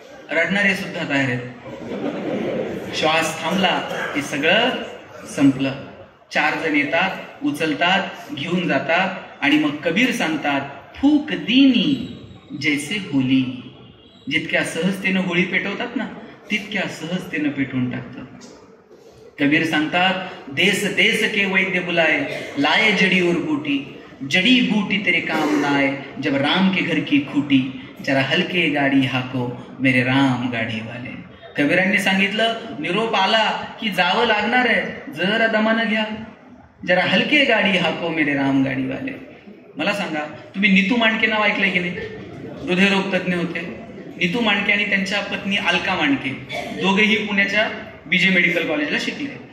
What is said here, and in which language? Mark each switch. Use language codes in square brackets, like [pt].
[mr] रडणारे सुद्धा तयार आहेत. श्वास थांबला की सगळं संपलं. 4 जण येतात, उचलतात, घेऊन जातात आणि मग कबीर सांगतात, [hi] फूक दीनी जैसे होली. [mr] जितक्या सहजतेनं होळी पेटवतात ना, तितक्या सहजतेनं पेटवून टाकतं. कबीर सांगतात, [hi] देश देश के वैद्य बुलाए, लाए जड़ी और बूटी, जड़ी बूटी तेरे काम न आए, जब राम के घर की खूटी, जरा हलके गाडी हाको मेरे राम गाडी वाले. [mr] कबीरांनी सांगितलं, निरोप आला की जावं लागणार आहे, जरा दमानं घ्या, [hi] जरा हलके गाडी हाको मेरे राम गाडी वाले. [mr] मला सांगा, तुम्ही नीतू मांडके नाव ऐकलंय की नाही? हृदयरोग तज्ज्ञ होते. नीतू मांडके आणि त्यांच्या पत्नी अलका मांडके दोघेही पुण्याच्या बीजे मेडिकल कॉलेजला शिकले.